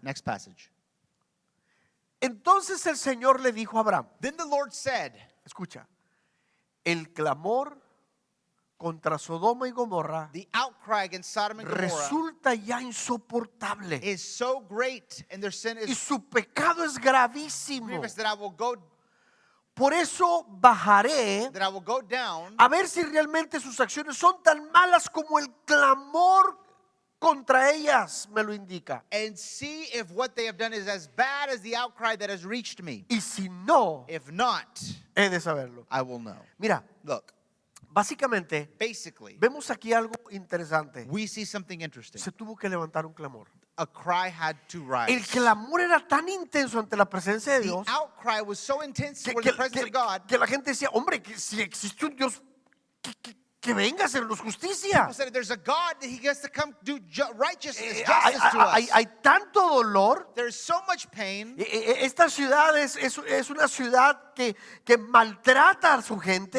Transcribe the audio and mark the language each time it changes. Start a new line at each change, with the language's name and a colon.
English: Next passage.
Spanish: Entonces el Señor le dijo a Abraham,
English: Then the Lord said,
Spanish: escucha, el clamor contra Sodoma y Gomorra
English: the outcry against Sodom and Gomorrah
Spanish: resulta ya insoportable
English: is so great and their sin
Spanish: y
English: is
Spanish: su pecado es gravísimo.
English: grievous that I will go
Spanish: Por eso bajaré
English: down
Spanish: a ver si realmente sus acciones son tan malas como el clamor contra ellas me lo indica.
English: and see if what they have done is as bad as the outcry that has reached me.
Spanish: Y si no,
English: If not,
Spanish: he de saberlo.
English: I will know.
Spanish: Mira,
English: Look,
Spanish: básicamente
English: basically,
Spanish: vemos aquí algo interesante.
English: we see something interesting.
Spanish: Se tuvo que levantar un clamor.
English: A cry had to rise.
Spanish: El clamor era tan intenso ante la presencia de
English: The
Spanish: Dios
English: outcry was so intense
Spanish: que,
English: toward
Spanish: que-
English: the presence
Spanish: que-
English: of God.
Spanish: que la gente decía, hombre, que si existe un Dios, que venga a hacernos justicia.
English: People said, if there's a God, that he has to come do righteousness,
Spanish: Hay,
English: justice to us.
Spanish: hay tanto dolor.
English: There's so much pain.
Spanish: Esta ciudad es una ciudad que maltrata a su gente,